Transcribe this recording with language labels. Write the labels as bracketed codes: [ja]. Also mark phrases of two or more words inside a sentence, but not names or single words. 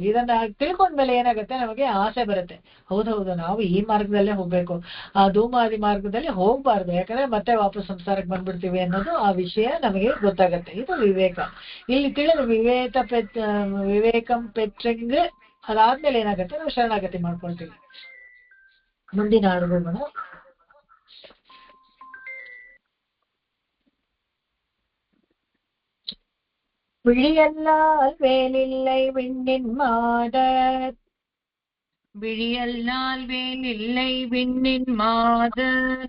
[kn] ಇದನ್ನ ತಿಳ್ಕೊಂಡ್ಮೇಲೆ ಏನಾಗುತ್ತೆ, ನಮಗೆ ಆಸೆ ಬರುತ್ತೆ, ಹೌದೌದು ನಾವು ಈ ಮಾರ್ಗದಲ್ಲೇ ಹೋಗ್ಬೇಕು, ಆ ಧೂಮಾದಿ ಮಾರ್ಗದಲ್ಲಿ ಹೋಗ್ಬಾರ್ದು, ಯಾಕಂದ್ರೆ ಮತ್ತೆ ವಾಪಸ್ ಸಂಸಾರಕ್ಕೆ ಬಂದ್ಬಿಡ್ತೀವಿ ಅನ್ನೋದು ಆ ವಿಷಯ ನಮಗೆ ಗೊತ್ತಾಗತ್ತೆ. ಇದು ವಿವೇಕ. ಇಲ್ಲಿ ತಿಳಿದು ವಿವೇಕಂ ಪೆಟ್ರಿಂಗ್ ಅದಾದ್ಮೇಲೆ ಏನಾಗತ್ತೆ, ನಾವು ಶರಣಾಗತಿ ಮಾಡ್ಕೊಳ್ತೀವಿ. ಮುಂದಿನ ಹಾಡುಗಳು [ta] விழியல்லால் வேலில்லை விண்ணின் மாதர், விழியல்லால் வேலில்லை விண்ணின் மாதர்,